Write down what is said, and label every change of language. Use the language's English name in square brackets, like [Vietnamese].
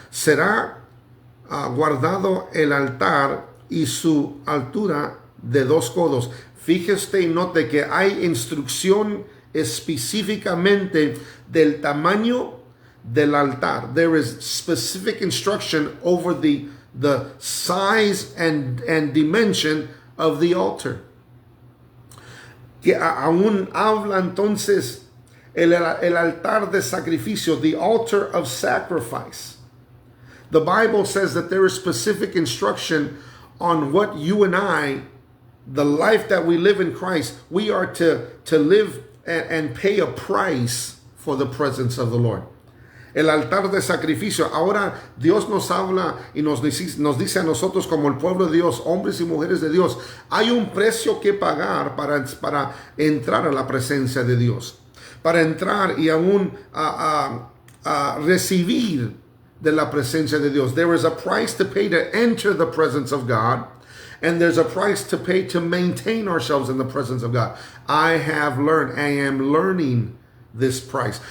[Spanish] Será guardado el altar y su altura de 2 codos. Fíjese y note que hay instrucción específicamente del tamaño del altar. [English] There is specific instruction over the size and dimension of the altar. [Spanish] Que aún habla entonces el altar de sacrificio, [English] the altar of sacrifice. The Bible says that there is specific instruction on what you and I, the life that we live in Christ, we are to live and pay a price for the presence of the Lord. [Spanish] El altar de sacrificio. Ahora Dios nos habla y nos dice a nosotros como el pueblo de Dios, hombres y mujeres de Dios, hay un precio que pagar para entrar a la presencia de Dios. Para entrar y aún a recibir de la presencia de Dios. [English] There is a price to pay to enter the presence of God. And there's a price to pay to maintain ourselves in the presence of God. I am learning this price.